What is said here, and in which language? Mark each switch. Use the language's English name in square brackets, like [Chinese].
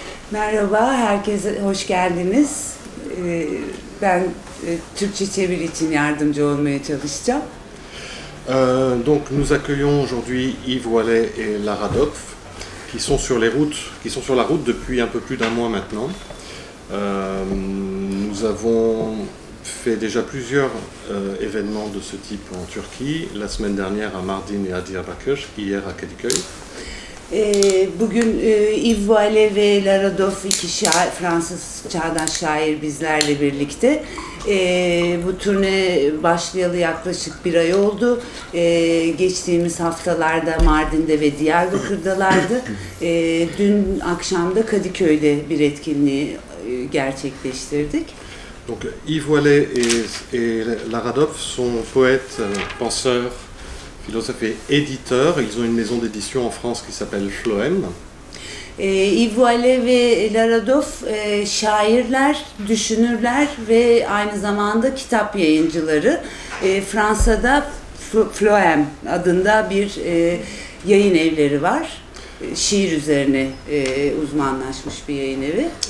[Turkish] Merhaba, herkese hoş geldiniz. Ben Türkçe çeviri için yardımcı olmaya çalışacağım. [French] Donc nous accueillons aujourd'hui Yves Wallet et Lara Dopf qui sont sur la route depuis un peu plus d'un mois maintenant. Nous avons fait déjà plusieurs événements de ce type en Turquie, la semaine dernière à Mardin et à Diyarbakır, hier à Kadıköy. [Turkish] Bugün Yves Wallet ve Lara Dopf, iki Fransız çağdaş şair bizlerle birlikte. Bu turne başlayalı yaklaşık bir ay oldu. Geçtiğimiz haftalarda Mardin'de ve Diyarbakır'dalardı. Dün akşam da Kadıköy'de bir etkinliği gerçekleştirdik. [French] Donc Yves Wallet et Lara Dopf sont poètes, penseurs, philosophes et éditeurs. Ils ont une maison d'édition en France qui s'appelle Floem. [Turkish] Yves Wallet ve Lara Dopf şairler, düşünürler ve aynı zamanda kitap yayıncıları. Fransa'da Floem adında bir yayın evleri var. Şiir üzerine uzmanlaşmış bir yayın evi.